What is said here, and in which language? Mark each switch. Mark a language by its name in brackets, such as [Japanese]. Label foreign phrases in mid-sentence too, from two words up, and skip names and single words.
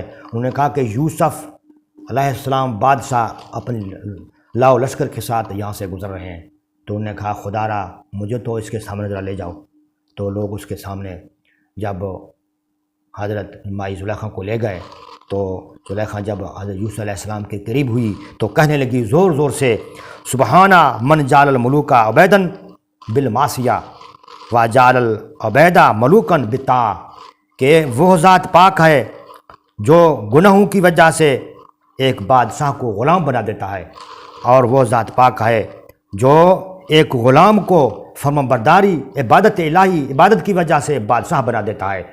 [Urdu] انہوں نے کہا کہ یوسف علیہ السلام بادشاہ اپنے لاؤ لشکر کے ساتھ یہاں سے گزر رہے ہیں۔ تو انہوں نے کہا خدا را مجھے تو اس کے سامنے ذرا لے جاؤ۔ تو لوگ اس کے سامنے جب حضرت مائی زلیخا کو لے گئے تو زلیخا جب حضرت یوسف علیہ السلام کے قریب ہوئی تو کہنے لگی زور زور سے، [Arabic] سبحانہ من جعل الملوک عبیداً بالمعصیہ و جعل العبیدہ ملوکاً بالطاعہ، [Urdu] کہ وہ ذات پاک ہے جو گناہوں کی وجہ سے ایک بادشاہ کو غلام بنا دیتا ہے، اور وہ ذات پاک ہے جو ایک غلام کو فرمانبرداری عبادت الہی عبادت کی وجہ سے بادشاہ بنا دیتا ہے۔